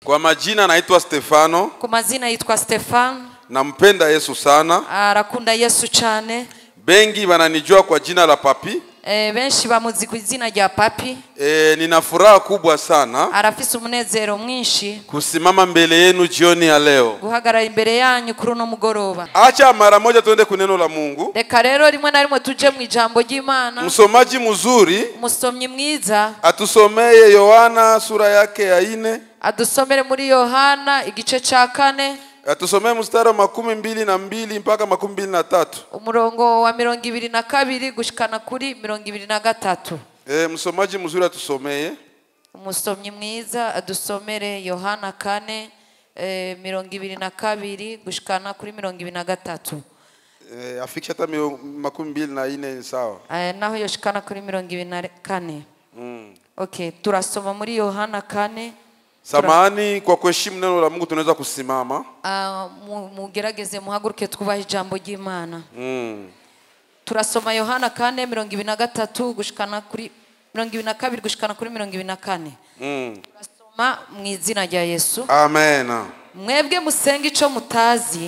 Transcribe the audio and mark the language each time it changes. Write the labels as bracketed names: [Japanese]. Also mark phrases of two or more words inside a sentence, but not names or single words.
[Swahili] Kwa majina naitwa Stefano. [Rundi] Kwa mazina yitwa Stefano. [Swahili] Nampenda Yesu sana. [Rundi] Arakunda Yesu cyane. [Swahili] Bengi bananijua kwa jina la Papi. [Rundi] Benshi bamuzi ku izina rya Papi. [Swahili] Nina furaha kubwa sana. [Rundi] Arafise umunezero mwinshi [Swahili] kusimama mbele yenu jioni ya leo. [Rundi] Guhagarara imbere yanyu kuri no mugoroba. [Swahili] Acha mara moja tuende kuneno la Mungu. [Rundi] Reka rero rimwe na rimwe tuje mu ijambo ry'Imana. [Swahili] Msomaji mzuri, [Rundi] musomyi mwiza, [Swahili] atusomeye Yohana sura yake ya 4. [Rundi] Adusomere muri Yohana igice ca 4. [Swahili] Atusomee mstari wa 22 mpaka 23. [Rundi] Umurongo wa 22 gushikana kuri 23. [Swahili] Msomaji mzuri atusomeye. [Rundi] Umusomyi mwiza adusomere Yohana 4 22 gushikana kuri 23. [Swahili] Afikisha hata 24 sawa. [Rundi] Naho yoshikana kuri 24. Okay, turasoma muri Yohana 4. [Swahili] Samahani kwa kuheshimu neno la Mungu tunaweza kusimama. [Rundi] Mugerageze muhaguruke twubahe ijambo ry'Imana. Turasoma Yohana 4:23 gushikana kuri 22 gushikana kuri 24. Turasoma mu izina rya Yesu. Amen. Mwebwe musenga ico mutazi.